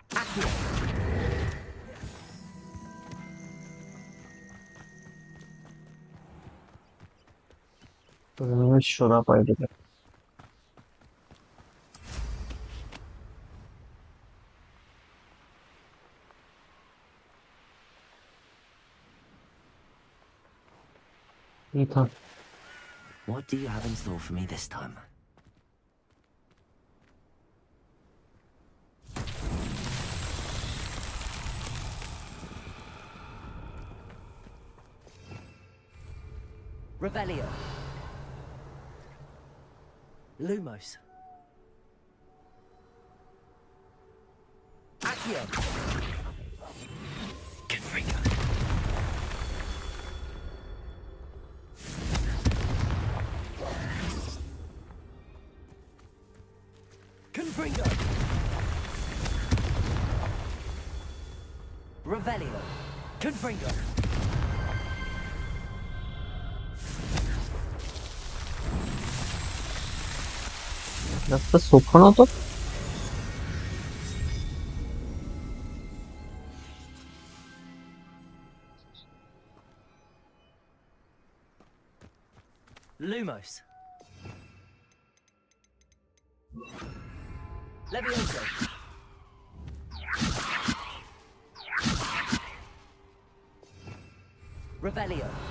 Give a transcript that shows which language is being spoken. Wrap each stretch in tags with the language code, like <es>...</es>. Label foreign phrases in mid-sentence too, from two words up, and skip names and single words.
<hi>शोरा पार्टी का ये था.</hi> <en>What do you have in store for me this time? Revelio. Lumos. Accio. Confringo. Confringo. Revelio. Confringo.</en> <mr>जास्त सोपं नव्हतं. Lumos. Levioso. Revelio.</mr>